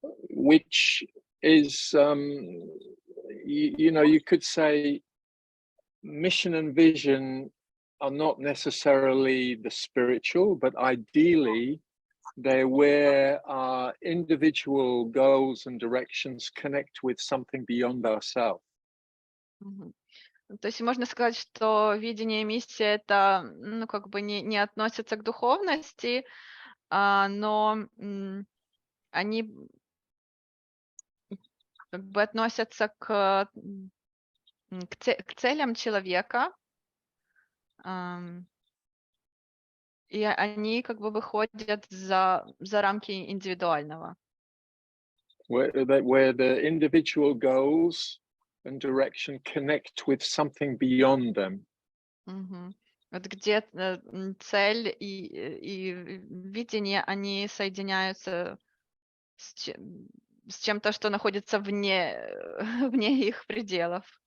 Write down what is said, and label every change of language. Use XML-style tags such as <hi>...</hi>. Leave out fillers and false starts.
<en>Which is, you know, you could say mission and vision are not necessarily the spiritual, but ideally they're where our individual goals and directions connect with something beyond ourselves.</en> <ru>То есть можно сказать, что видение и миссия это, ну, как бы не относятся к духовности, но они как бы относятся к целям человека, и они как бы выходят за рамки индивидуального.</ru> <en>Where the individual goals and direction connect with something beyond them.</en> <ru>Вот где цель и видение, они соединяются с чем-то, что находится вне их пределов.</ru>